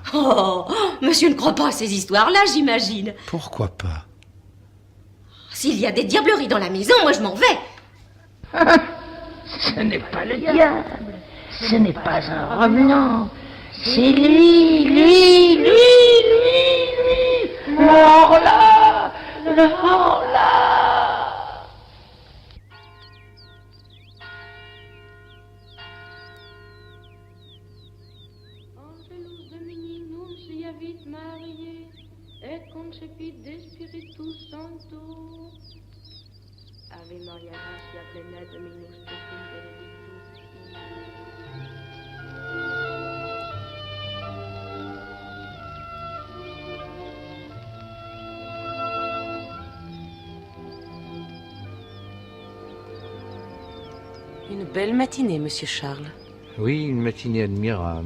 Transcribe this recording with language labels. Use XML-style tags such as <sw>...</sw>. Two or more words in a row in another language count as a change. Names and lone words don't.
<fr>Oh, monsieur ne croit pas à ces histoires-là, j'imagine. Pourquoi pas? S'il y a des diableries dans la maison, moi je m'en vais. Ce n'est pas le diable, ce n'est pas un revenant, c'est lui. L'horla.</fr> <la>Angelus Domini nunciavit Mariae, et concepit de Spiritus Sancto. Ave Maria, gratia plena, Dominus tecum, benedictus.</la> <fr>Une belle matinée, monsieur Charles. Oui, une matinée admirable.</fr>